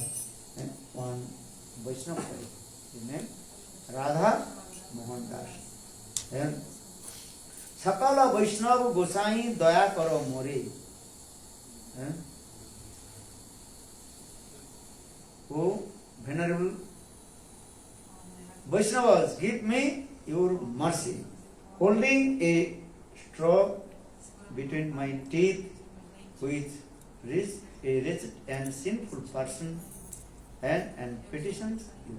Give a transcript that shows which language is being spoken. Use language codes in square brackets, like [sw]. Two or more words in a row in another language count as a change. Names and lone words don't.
[en] One Vaishnava, his name Radha Mohan Das. [bn] সকল বৈষ্ণব গোসাই দয়া করো মোরে. [en] Oh, venerable Vaishnavas, give me your mercy, holding a straw between my teeth with a wretched and sinful person and petitions you.